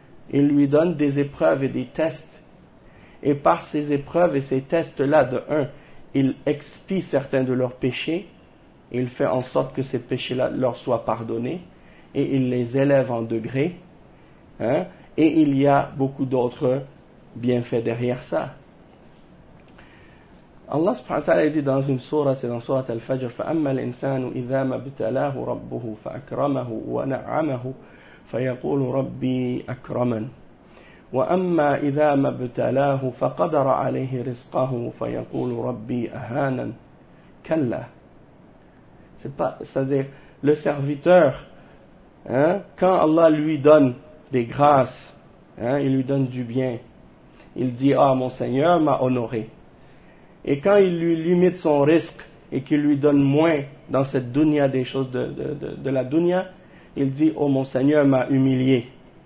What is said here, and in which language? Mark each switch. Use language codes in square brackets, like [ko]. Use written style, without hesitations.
[fr] Il lui donne des épreuves et des tests. Et par ces épreuves et ces tests-là, de un, il expie certains de leurs péchés, il fait en sorte que ces péchés-là leur soient pardonnés, et il les élève en degré, hein, et il y a beaucoup d'autres bienfaits derrière ça. Allah subhanahu wa ta'ala dit dans une sourate, c'est dans sourate Al-Fajr, [ar] فَأَمَّا الْإِنسَانُ إِذَا مَبْتَلَاهُ رَبُّهُ فَأَكْرَمَهُ وَنَعَمَهُ فَيَقُولُ رَبِّي أَكْرَمَنَ وَأَمَّا إِذَا مَبْتَلَاهُ فَقَدَرَ عَلَيْهِ رِزْقَهُ فَيَقُولُ رَبِّي أَهَانًا كَلَّا. [fr] C'est-à-dire, le serviteur, hein, quand Allah lui donne des grâces, hein, il lui donne du bien, il dit « Ah, mon Seigneur m'a honoré ». Et quand il lui limite son risque et qu'il lui donne moins dans cette dunya des choses de la dunya, il dit « Oh, mon Seigneur m'a humilié ».